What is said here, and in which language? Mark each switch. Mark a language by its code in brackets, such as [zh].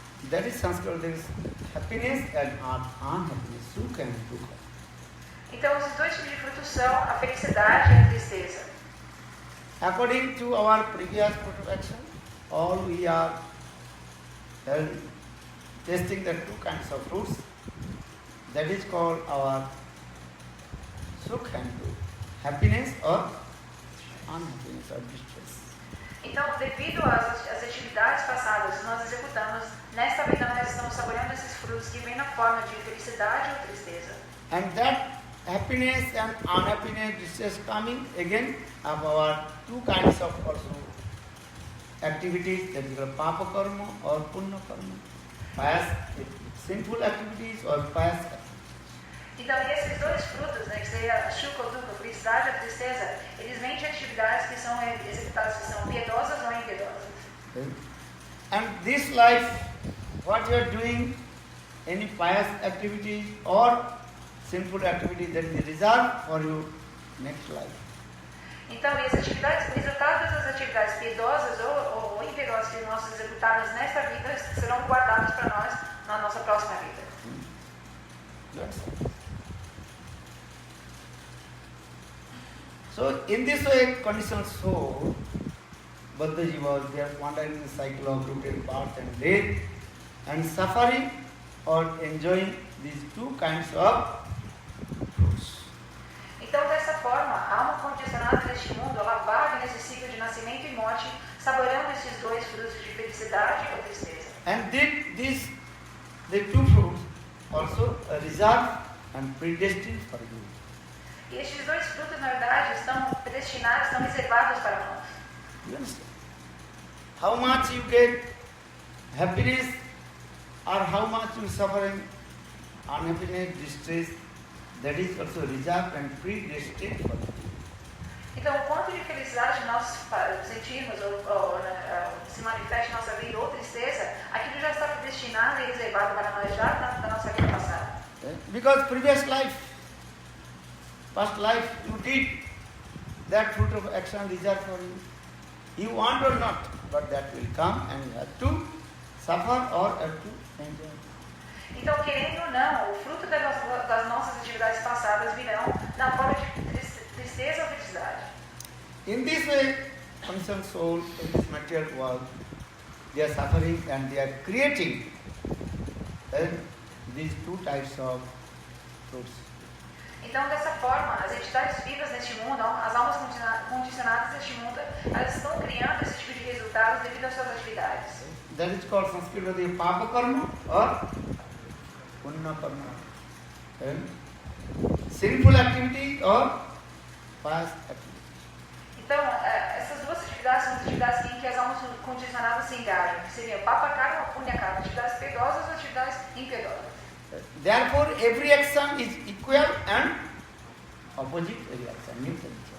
[en] That is Sanskrit, there is happiness and unhappiness, sukha and dukkha. [pt] Então, os dois tipos de frutos são a felicidade e a tristeza. [en] According to our previous fruit of action, all we are tasting the two kinds of fruits. That is called our sukha and dukkha, happiness or unhappiness or distress. [pt] Então, devido às atividades passadas que nós executamos, nesta vida nós estamos saboreando esses frutos que vêm na forma de felicidade ou tristeza. [en] And that happiness and unhappiness, distress coming again of our two kinds of also activities, that is called papa karma or punya karma, pious sinful activities or pious activities. [pt] Então, esses dois frutos, né, que seria sukha ou dukkha, felicidade ou tristeza, eles vêm de atividades que são executadas, que são piedosas ou impiedosas. [en] Okay. And this life, what you are doing, any pious activities or sinful activities, that is reserved for your next life. [pt] Então, e as atividades, o resultado dessas atividades piedosas ou impiedosas que nós executarmos nesta vida serão guardados para nós na nossa próxima vida. [en] So, in this way, conditioned soul, Buddhaji was there wandering in the cycle of routine birth and death and suffering or enjoying these two kinds of fruits. [pt] Então, dessa forma, a alma condicionada neste mundo, ela vaga nesse ciclo de nascimento e morte, saboreando esses dois frutos de felicidade ou tristeza. [en] And the two fruits also reserved and predestined for you. [pt] E estes dois frutos, na verdade, estão predestinados, estão reservados para nós. [en] You understand? How much you get happiness or how much you suffering, unhappiness, distress, that is also reserved and predestined for you. [pt] Então, o quanto de felicidade nós sentimos ou se manifesta em nossa vida ou tristeza, aquilo já está predestinado e reservado para nós já da nossa vida passada. [en] Because previous life, past life, you did that fruit of action reserved for you. You want or not, but that will come and you have to suffer or have to enjoy. [pt] Então, querendo ou não, o fruto das nossas atividades passadas virão na forma de tristeza ou felicidade. [en] In this way, conscious soul in this material world, they are suffering and they are creating these two types of fruits. [pt] Então, dessa forma, as entidades vivas neste mundo, as almas condicionadas neste mundo, elas estão criando esse tipo de resultados devido às suas atividades. [en] That is called Sanskrit Papa Karma or Punna Karma. Sinful activity or pious activity. [pt] Então, essas duas atividades são as atividades em que as almas condicionadas se engajam, que seriam Papa Karma ou Punya Karma, atividades piedosas ou atividades impiedosas. [en] Therefore, every action is equal and opposite reaction, mutual.